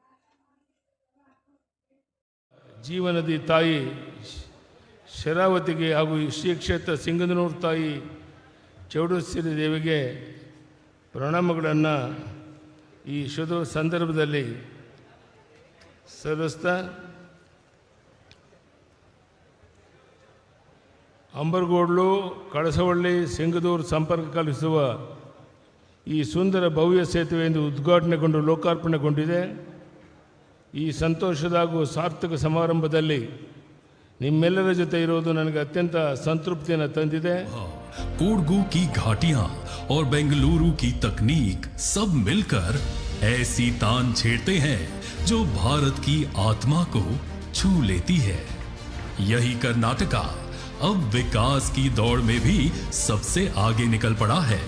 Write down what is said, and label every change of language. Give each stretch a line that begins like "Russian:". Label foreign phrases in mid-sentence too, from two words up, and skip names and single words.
Kannada: ಜೀವನದಿ ತಾಯಿ ಶರಾವತಿಗೆ ಹಾಗೂ ಶ್ರೀ ಕ್ಷೇತ್ರ ಸಿಂಗನೂರು ತಾಯಿ ಚೌಡೇಶ್ವರಿ ದೇವಿಗೆ ಪ್ರಣಾಮಗಳನ್ನು ಈ ಶುಭ ಸಂದರ್ಭದಲ್ಲಿ ಸಲ್ಲಿಸ್ತಾ, ಅಂಬರಗೋಡ್ಲು, ಕಳಸವಳ್ಳಿ, ಸಿಂಗದೂರು ಸಂಪರ್ಕ ಕಲ್ಪಿಸುವ ಈ ಸುಂದರ ಭವ್ಯ ಸೇತುವೆಯಿಂದ ಉದ್ಘಾಟನೆಗೊಂಡು ಲೋಕಾರ್ಪಣೆಗೊಂಡಿದೆ. ಈ ಸಂತೋಷದ ಹಾಗೂ ಸಾರ್ಥಕ ಸಮಾರಂಭದಲ್ಲಿ ನಿಮ್ಮೆಲ್ಲರ ಜೊತೆ ಇರೋದು ನನಗೆ ಅತ್ಯಂತ ಸಂತೃಪ್ತಿಯನ್ನು ತಂದಿದೆ.
Hindi: कोडगू की घाटियां और बेंगलुरु की तकनीक सब मिलकर ऐसी तान छेड़ते हैं जो भारत की आत्मा को छू लेती है। यही कर्नाटका अब विकास की दौड़ में भी सबसे आगे निकल पड़ा है।